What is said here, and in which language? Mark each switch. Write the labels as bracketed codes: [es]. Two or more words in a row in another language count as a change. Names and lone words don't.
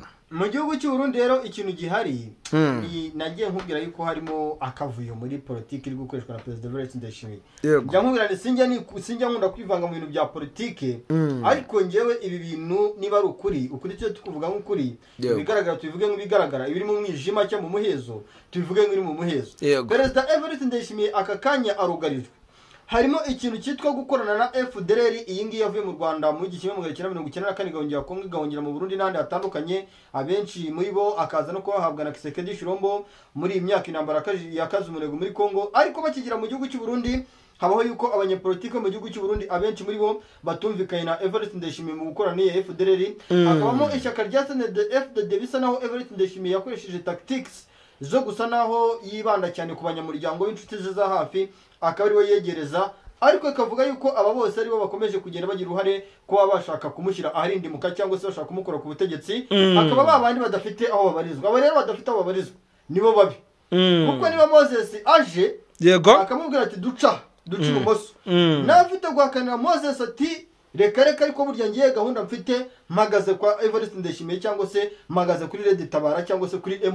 [rw] mu gihugu cy'u Burundi rero ikintu gihari nagiye nkubwira yuko harimo akavuyo muri politiki iri gukoreshwa na President Evariste Ndayishimiye njya nkubwira sinjya nkunda kwivanga mu bintu bya politiki ariko njyewe ibi bintu niba ari ukuri cyo tukuvuga nk'ukuri bigaragara tubivuge nk'ibigaragara ibiri mu mwijima cyangwa mu muhezo tubivuge nk'iri mu muhezo President Evariste Ndayishimiye aka kanya arugarijwe harimo ikintu cyitwa gukorana na FDLR iyi ngiyi yavuye mu Rwanda mu 1994 gahongera Kongo gahongera mu Burundi n'andi hatandukanye abenshi muri bo akaza no kubahabwa na Kisekedi Shirombo muri imyaka intambara yakaze umurego muri Kongo ariko bakigira mu gihugu cy'u Burundi habaho yuko abanyepolitike mu gihugu cy'u Burundi abenshi muri bo batumvikanye na Evariste Ndayishimiye mu gukorana n'iyi FDLR akabamo ishyaka rya FDD bisa naho Evariste Ndayishimiye yakoresheje tactics zo gusa naho yibanda cyane ku banyamuryango b'inshuti ze za hafi akaba ari we yegereza ariko akavuga yuko aba bose ari bo bakomeje kugenda bagira uruhare kuba bashaka kumushyira aharindimuka cyangwa se bashaka kumukora ku butegetsi akaba babandi badafite aho babarizwa aba rero badafite aho babarizwa nibo babi kuko niba Moses aje akamubwira ati duca ibumoso nawe afite guhakanira Moses ati reka ariko burya ngiye gahunda mfite mpagaze kwa Evariste Ndayishimiye cyangwa se mpagaze kuri Red Tabara cyangwa se kuri